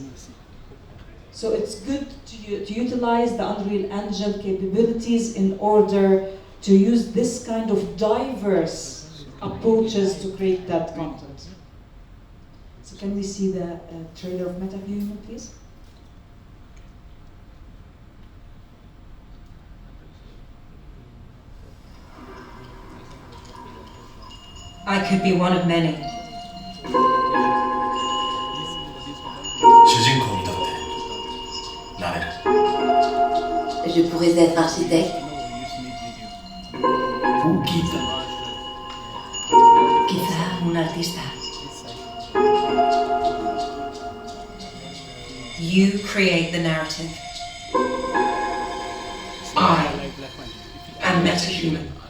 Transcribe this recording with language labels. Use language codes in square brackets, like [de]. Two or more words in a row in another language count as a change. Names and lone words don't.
[en] So it's good to utilize the Unreal Engine capabilities in order to use this kind of diverse approaches to create that content. So can we see the trailer of MetaHuman, please? I could be one of many. [ja] 主人公になってなれる。 [fr] Je pourrais être architecte. Ou guide. [es] Quizá un artista. [en] You create the narrative. I am MetaHuman.